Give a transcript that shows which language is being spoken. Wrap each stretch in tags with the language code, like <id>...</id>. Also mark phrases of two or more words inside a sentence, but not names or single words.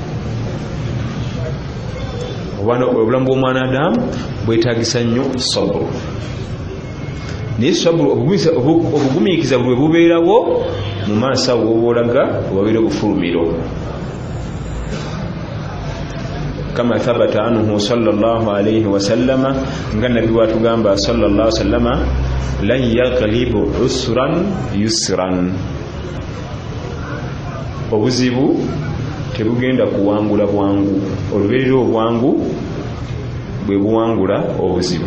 <lg>Obulamu bw'omwana Adamu bwetaagisa nnyo saburu. Naye saburu obugumiikiriza bwe bubeerawo mu maaso awo bw'olaga obabeera obufulumiro.</lg> <ar>كما ثبت عنه صلى الله عليه وسلم,</ar> <lg>nga nabbi watugamba</lg> <ar>صلى الله عليه وسلم, لن يغلب عسر يسرين,</ar> <lg>obuzibu tebugenda kuwangula bwangu, olubeerera obwangu bwe buwangula obuzibu.</lg>